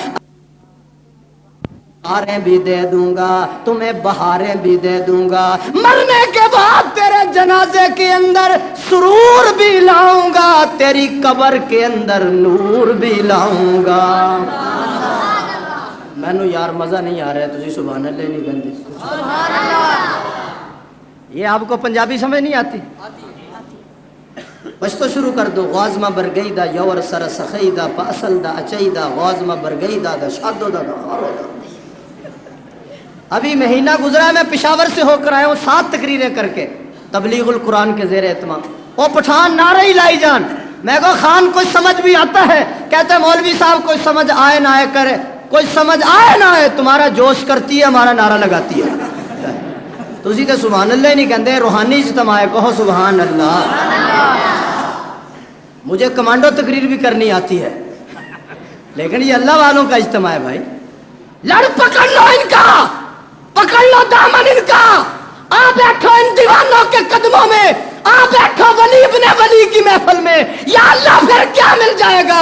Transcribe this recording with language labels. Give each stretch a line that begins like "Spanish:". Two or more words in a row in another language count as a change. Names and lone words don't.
Urdu: بہاریں بھی دے دوں گا، تمہیں بہاریں بھی دے دوں گا، مرنے کے بعد تیرے جنازے کے اندر سرور بھی لاؤں گا، تیری قبر کے اندر نور بھی لاؤں گا۔ میں نو یار مزہ نہیں آ رہا ہے، تجھے سبحان اللہ نہیں کہندے؟ یہ آپ کو پنجابی سمجھ نہیں آتی؟ بس تو شروع کر دو، غازمہ برگیدہ یور سر سخیدہ پاسل دا اچیدہ، غازمہ برگیدہ دا شادو دا خارو دا۔ ابھی مہینہ گزرا ہے، میں پشاور سے ہو کر آیا ہوں 7 تقریریں کر کے تبلیغ القرآن کے زیر اہتمام۔ او پٹھان نعرہ ہی لائی جان، میں کہا خان کوئی سمجھ بھی آتا ہے؟ کہتے ہیں مولوی صاحب کوئی سمجھ آئے نہ آئے کرے، کوئی سمجھ آئے نہ آئے، تمہارا جوش کرتی ہے، ہمارا نعرہ لگاتی ہے۔
Punjabi: تسی تے سبحان اللہ ہی نہیں کہندے،
Urdu: روحانی اجتماع ہے، کہو سبحان اللہ۔ مجھے کمانڈو تقریر بھی کرنی آتی ہے، لیکن یہ اللہ والوں کا اجتماع ہے بھائی۔ لڑ پکڑ لو ان کا، پکڑ لو دامن ان کا، آ بیٹھو ان دیوانوں کے قدموں میں، آ بیٹھو ولی ابن ولی کی محفل میں، یا اللہ پھر کیا مل جائے گا؟